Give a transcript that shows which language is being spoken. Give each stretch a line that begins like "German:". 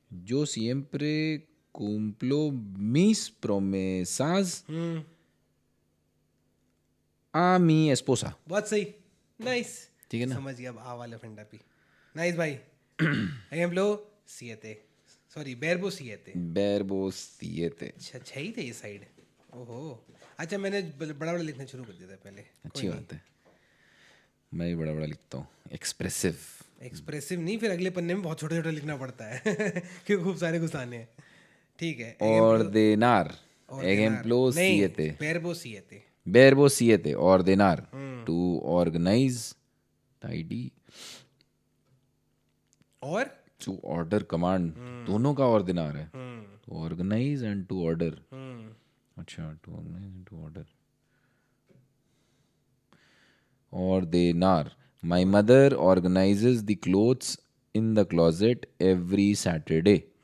Spanish: Yo siempre cumplo mis promesas a mi esposa.
Hindi: बहुत सही. Nice. ठीक है ना? समझ गया अब आ वाला फंडा भी. नाइस भाई.
Spanish: ejemplo 7,
Hindi: sorry
Spanish: verbo 7. Verbo 7.
Hindi: अच्छा, 6 थे ये साइड. ओहो, अच्छा, मैंने बड़ा बड़ा लिखना शुरू कर दिया था पहले. अच्छी बात है. मैं भी बड़ा बड़ा लिखता हूँ. एक्सप्रेसिव. एक्सप्रेसिव नहीं, फिर अगले पन्ने में बहुत छोटा छोटा लिखना पड़ता है क्योंकि खूब सारे गुस्साने हैं। ठीक है,
Spanish: ordenar, ejemplo
Hindi: नहीं, 7.
Spanish: verbo siete. Verbo 7, ordenar,
English: to organize, tidy,
Hindi: और
English: to order command,
Hindi: दोनों का ordenar है,
English: to organize and to order. अच्छा, to organize and to order. Ordenar, my mother organizes the clothes in the closet every Saturday.